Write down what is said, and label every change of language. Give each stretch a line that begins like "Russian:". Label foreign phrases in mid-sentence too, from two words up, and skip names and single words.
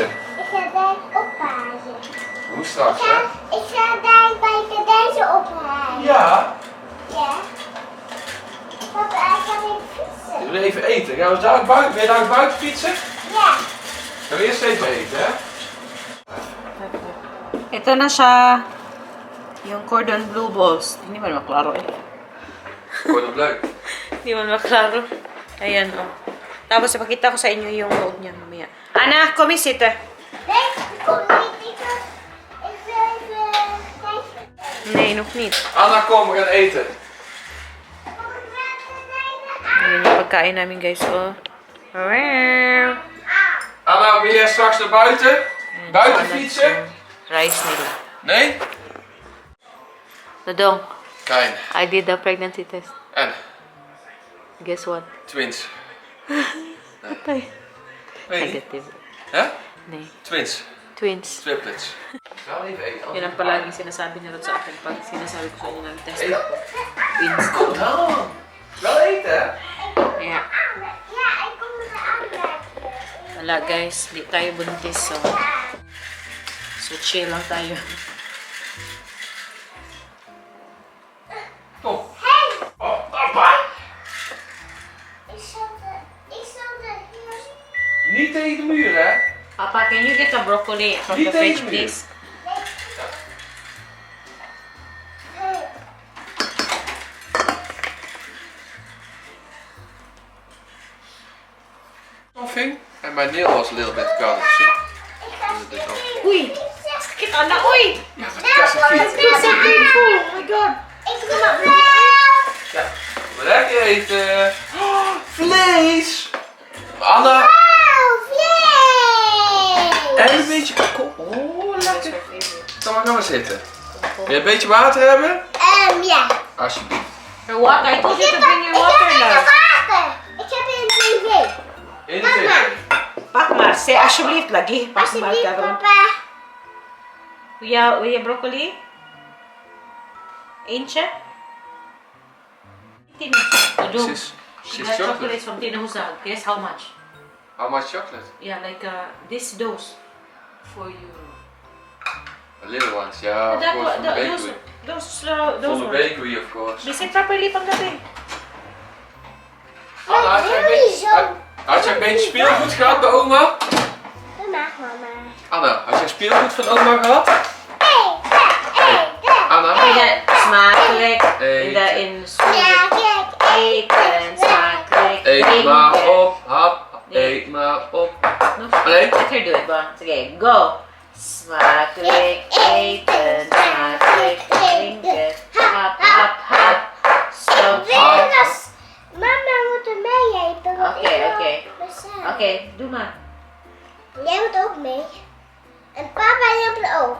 Dutch: Ik ga daar ophalen. Hoe straks, hè? Ik ga daar bij deze ophalen. Ja. Ja. Papa, ik ga weer fietsen. We willen even eten. Gaan we daar buiten? Wil je daar buiten fietsen? Ja. Gaan we eerst even eten, hè?
Filipino: Ito na siya. Yung cordon bleu balls. Hindi man maklaro eh.
Dutch: Wordt het leuk?
Filipino: Hindi man maklaro. Ayan oh. Tapos ipakita ko sa inyo yung loob niya mamaya.
Dutch: Ana, kom eens zitten. Nee, kom niet. Ik wil even kijken. Nee, nog niet. Anna, kom, we gaan eten.
Filipino: Ayan yung pagkain namin guys oh. Wow.
Dutch: Anna, wil jij straks naar buiten?
Filipino: Ayan,
Dutch: Buiten
English: salad
Dutch: fietsen?
Filipino: yung Rice nila.
Dutch: Nee?
Filipino: Dodong,
Dutch: Kijn.
English: I did the pregnancy test.
Dutch: En?
English: Guess what? Twins.
Filipino: Patay.
Dutch: Nee.
English: Negative.
Dutch: Hè? Nee.
English: Twins. Twins.
Dutch: Triplets. Gaan we even eten?
Filipino: Yan ang palaging sinasabi niya sa akin pag sinasabi ko sa inyo ng test
English: Hey.
Filipino: ako. Twins.
Dutch: Kom nou. Wel eten, hè?
English: Yeah.
Dutch: Ja, ik kom er aanraken.
Filipino: Wala guys, di tayo buntis so chill lang tayo.
Dutch: Kom.
English: Hey,
Dutch: Oh, papa. ik zat er hier. Niet tegen de muur, hè? Papa,
English: can you get the broccoli from
Dutch: Niet
English: the fridge
Dutch: tegen me.
English: please? Hey. Something. And my nail was a little bit cut. See?
Dutch: Ik ga stikken.
Filipino: Uy! Sakit anak, uy!
Dutch: Ja, wat is het hier?
English: It's so painful! Oh my god!
Dutch: Ik wil wel. Ja, we lekker eten. Oh, vlees. Anna. Oh, vlees. En een beetje. Oh, lekker. Kom maar, gaan we zitten. Wil je een beetje water hebben? Ja. Alsjeblieft.
English: Your water, I told you to bring your
Dutch: Ik
English: water
Dutch: heb
English: now.
Dutch: een water. Ik heb een tv. 21. Pak maar, zeg alsjeblieft lagi. Pak maar, Alsjeblieft, Karel. papa. Wil je broccoli? Eentje? Tino. Doe.
English: She's She got chocolate. chocolates from Tino Huzag. Guess how much? How much chocolate? Yeah, like this dose for you. The little ones, yeah, of That course, from the those bakery. those From the ones. bakery, of course. They say properly panggabi.
Dutch: Anna, had jij een beetje speelgoed gehad bij oma? Mama, mama. Anna, had jij speelgoed van oma gehad? Anna? Smakelijk. Eten. In smakelijk. Eten. Smakelijk. Eet maar op, hap, eet maar op. Nee?
English: Better do it, Bon. Sige, go.
Dutch: Smakelijk eten. Smakelijk drinken. Hap, hap, hap. Zo. Mama moet er mee eten. Oké, doe maar. Jij moet ook mee. En papa, jij moet ook.